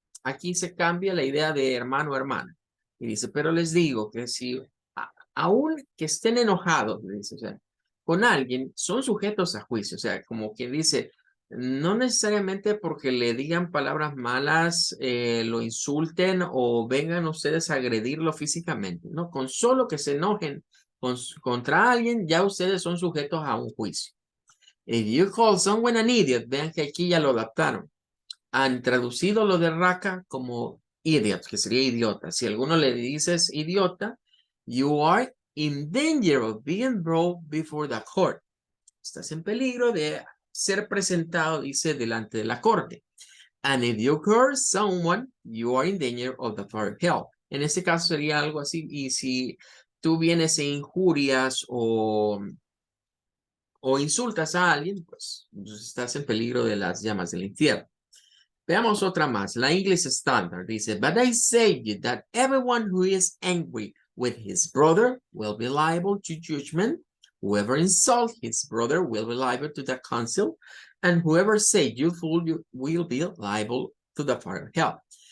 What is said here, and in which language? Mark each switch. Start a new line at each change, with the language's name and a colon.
Spanish: Aquí se cambia la idea de hermano o hermana. Y dice, pero les digo que si, aún que estén enojados, dice, o sea, con alguien, son sujetos a juicio. O sea, como quien dice, no necesariamente porque le digan palabras malas, lo insulten o vengan ustedes a agredirlo físicamente, ¿no? Con solo que se enojen contra alguien, ya ustedes son sujetos a un juicio.
English: If you call someone an idiot,
Spanish: vean que aquí ya lo adaptaron. Han traducido lo de raca como idiot, que sería idiota. Si alguno le dices idiota,
English: you are in danger of being brought before the court.
Spanish: Estás en peligro de ser presentado, dice, delante de la corte.
English: And if you curse someone, you are in danger of the fire of hell.
Spanish: En este caso sería algo así. Y si tú vienes e injurias o insultas a alguien, pues estás en peligro de las llamas del infierno. Veamos otra más. La English Standard dice,
English: but I say you that everyone who is angry with his brother will be liable to judgment. Whoever insults his brother will be liable to the council. And whoever say you fool, you will be liable to the fire of hell.